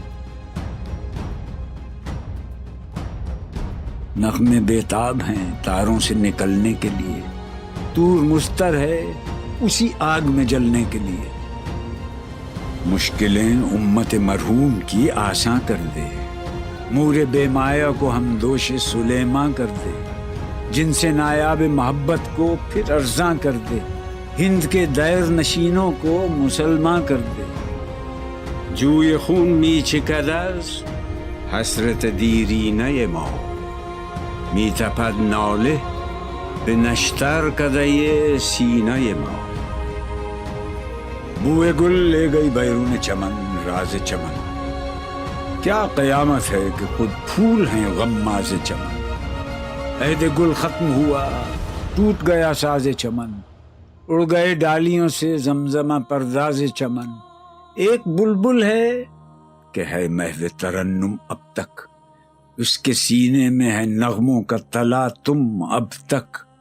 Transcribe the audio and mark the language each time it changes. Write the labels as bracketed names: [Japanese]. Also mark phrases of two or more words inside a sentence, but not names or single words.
[Urdu] نغمے بیتاب ہیں تاروں سے نکلنے کے لیے، طور مستر ہے اسی آگ میں جلنے کے لیے، مشکلیں امت مرحوم کی آساں کر دے، مور بے مایا کو ہم دوش سلیماں کر دے، جن سے نایاب محبت کو پھر ارزاں کر دے، ہند کے دیر نشینوں کو مسلماں کر دے۔ [Persian] جوی خون می چکد از حسرت دیرینه ما، می تپد ناله به نشتر کدۀ سینه ما۔ [Urdu] بوئے گل لے گئی بیرون چمن راز چمن، کیا قیامت ہے کہ خود پھول ہیں غماز چمن، عہد گل ختم ہوا ٹوٹ گیا ساز چمن، اڑ گئے ڈالیوں سے زمزمہ پرداز چمن، ایک بلبل ہے کہ ہے محو ترنم اب تک، اس کے سینے میں ہے نغموں کا تلا تم اب تک۔